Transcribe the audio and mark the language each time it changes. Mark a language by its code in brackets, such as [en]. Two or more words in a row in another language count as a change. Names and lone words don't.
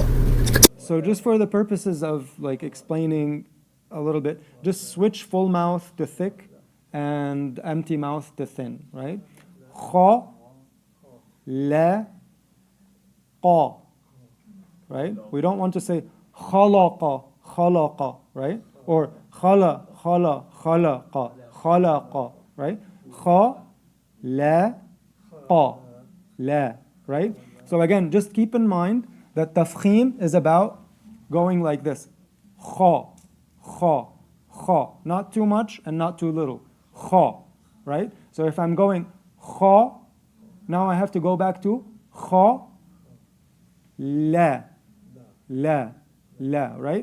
[en] So just for the purposes of like explaining a little bit, just switch full mouth to thick and empty mouth to thin, right? [ar] Kha, la, qa, [en] right? We don't want to say [ar] khalaqa, khalaqa, [en] right? Or [ar] khala, khala, khalaqa, khalaqa, [en] right? [ar] Kha, la, qa, la, [en] right? So again, just keep in mind that tafkhim is about going like this. [ar] Kha, kha, kha. [en] Not too much and not too little. Kha, right? So if I'm going kha, now I have to go back to kha, [ar] la, la, la, [en] right?